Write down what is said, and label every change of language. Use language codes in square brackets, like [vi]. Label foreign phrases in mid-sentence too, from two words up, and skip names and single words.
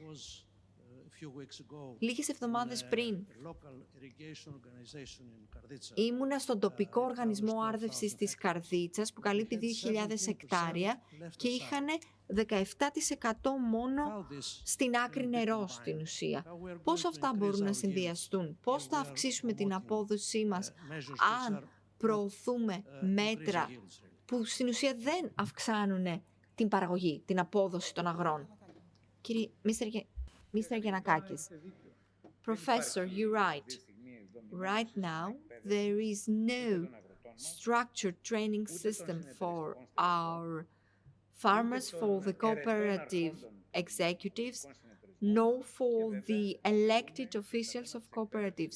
[el] Λίγες εβδομάδες πριν ήμουνα στον τοπικό οργανισμό άρδευσης της Καρδίτσας που καλύπτει 2.000 εκτάρια και είχαν 17% μόνο στην άκρη νερό στην ουσία. Πώς αυτά μπορούν να συνδυαστούν, πώς θα αυξήσουμε την απόδοσή μας αν προωθούμε μέτρα που στην ουσία δεν αυξάνουν την παραγωγή, την απόδοση των αγρών. Κύριε Mr. [en] Giannakakis, Professor, you're right. Right now, there is no structured training system for our farmers, for the cooperative executives, nor for the elected officials of cooperatives.